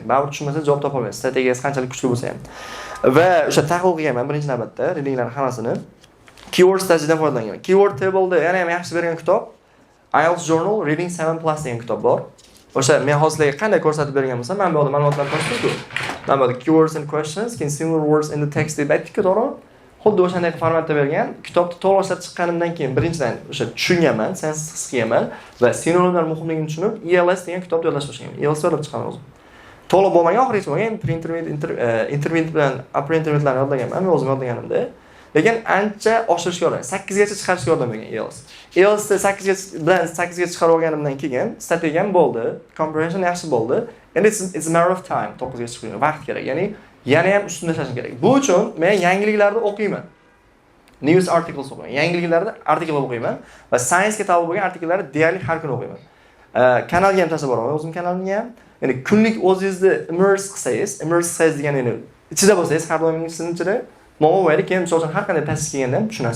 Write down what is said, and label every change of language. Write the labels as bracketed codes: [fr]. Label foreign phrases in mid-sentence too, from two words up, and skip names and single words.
[uz] Baribir tushunmasa javob topa olmaysiz. Strategiyasi qanchalik kuchli bo'lsa ham. Va o'sha tahlil qilganman birinchi navbatda readinglarning hammasini. [en] Keyword strategydan [uz] foydalanganman. [en] Keyword table'da [uz] yana ham yaxshi bergan kitob IELTS Journal Reading 7+ degan kitob bor. O'sha men hozirga qanday ko'rsatib bergan bo'lsam, men bu yerda ma'lumotlarni topdim-ku. Men bu yerda [en] keywords and questions, can similar words in the text [uz] deb aytdik-ku, to'g'rimi? Xuddi o'shanday formatda bergan. Kitobni to'liq ishlab chiqqanimdan keyin birinchidan o'sha tushunganman, sensiz his qilganman va sinonimlar muhimligini tushunib, ELS degan kitobni yodlash boshlaganman. ELS yodlab chiqqaman o'zim. To'liq bo'lmagan, oxirigacha bo'lgan, intermediate bilan [en] upper intermediate'larni [uz] yodlaganman, men o'zim yodlaganimda. Lekin ancha oshirishga yordam, 8 gacha chiqarishga yordam bergan ELS. ELS'da 8 ga chiqarib olganimdan keyin strategiyam bo'ldi, comprehension yaxshi bo'ldi. Endi [en] it's a matter of time, [uz] 9 ga chiqishga vaqt kerak. Ya'ni yana ham ustunda ishlashim kerak. Bu uchun men yangiliklarni o'qiyman. [en] News articles [uz] o'qiyman. Yangiliklarda artikel o'qiyman va science-ga taalluq bo'lgan artikellarni deyarli har kuni o'qiyman. Kanalga ham tashlab boraman, o'zim kanalimga ham. Ya'ni kunlik o'zingizni immerse qilsangiz degani ya'ni ichida bo'lsangiz, har doim sizning ichida momo bo'yda keyin misol uchun har qanday passage kelganda ham tushunasiz.